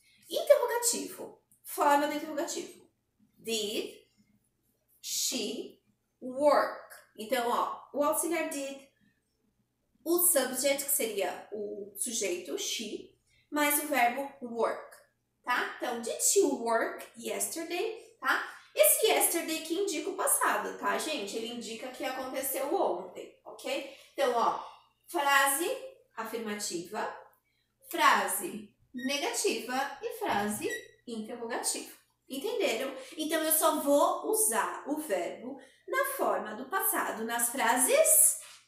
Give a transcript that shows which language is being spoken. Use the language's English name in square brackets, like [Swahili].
[Portuguese] Interrogativo, forma do interrogativo. [English] Did she work? [Portuguese] Então, ó, o auxiliar did, o subject, que seria o sujeito, she, mais o verbo work, tá? Então, [English] did she work yesterday, [Portuguese] tá? Esse yesterday que indica o passado, tá, gente? Ele indica que aconteceu ontem, ok? Então, ó, frase afirmativa, frase negativa e frase interrogativa. Entenderam? Então, eu só vou usar o verbo na forma do passado nas frases...